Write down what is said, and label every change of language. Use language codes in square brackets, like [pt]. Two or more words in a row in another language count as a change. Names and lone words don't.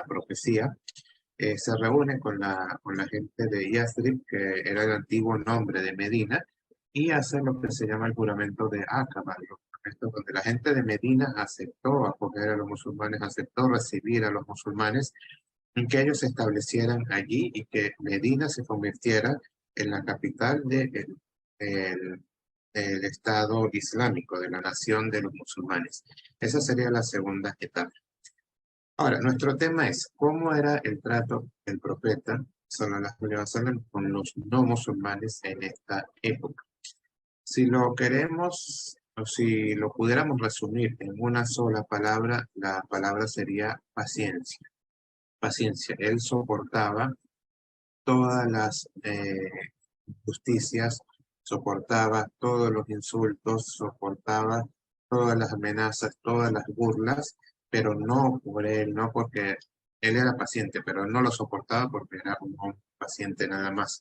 [es] profecía, se reúne con la gente de Yathrib, que era el antiguo nombre de Medina, y hace lo que se llama el juramento de Aqaba, donde la gente de Medina aceptó acoger a los musulmanes, aceptó recibir a los musulmanes, en que ellos se establecieran allí y que Medina se convirtiera en la capital del Estado Islámico, de la nación de los musulmanes. Esa sería la segunda etapa. Ahora, nuestro tema es cómo era el trato del profeta [ar] صلى الله عليه وسلم [es] con los no musulmanes en esta época. Si lo queremos o si lo pudiéramos resumir en una sola palabra, la palabra sería paciencia. Paciencia. Él soportaba todas las injusticias, soportaba todos los insultos, soportaba todas las amenazas, todas las burlas, pero no por él, no porque él era paciente, pero él no lo soportaba porque era un paciente nada más.